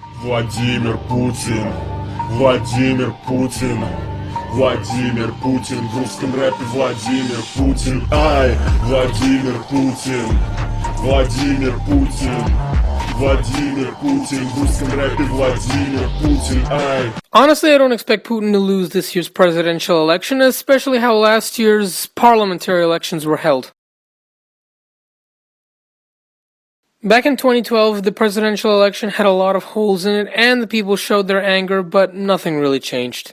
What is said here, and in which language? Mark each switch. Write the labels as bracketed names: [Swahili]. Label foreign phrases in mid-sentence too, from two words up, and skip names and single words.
[Russian] Владимир Путин, Владимир Путин, Владимир Путин, в русском рэпе Владимир Путин, ай, Владимир Путин, Владимир Путин, Владимир Путин, в русском рэпе Владимир Путин, ай. [English] Honestly, I don't expect Putin to lose this year's presidential election, especially how last year's parliamentary elections were held. Back in 2012, the presidential election had a lot of holes in it, and the people showed their anger, but nothing really changed.